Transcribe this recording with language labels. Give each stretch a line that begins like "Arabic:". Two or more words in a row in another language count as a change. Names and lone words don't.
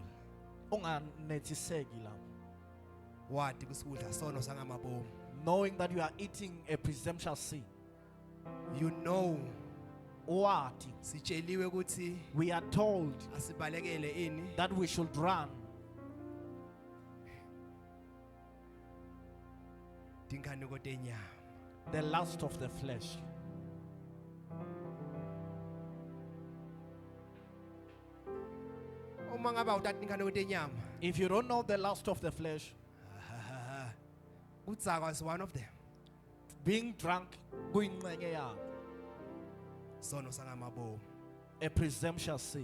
Swati: Unganetiseki la. Wathi kusikudla sono sangamabomu.
English: Knowing that you are eating a presumptuous sin. You know.
Swati: Wathi sitsheliwe ukuthi
English: we are told
Swati: asibalekele ini
English: that we should run
Swati: tinkanuko tenyama.
English: The lust of the flesh. If you don't know the lust of the flesh,
Swati: udzakwa
English: is one of them. Being drunk, a presumptuous sin.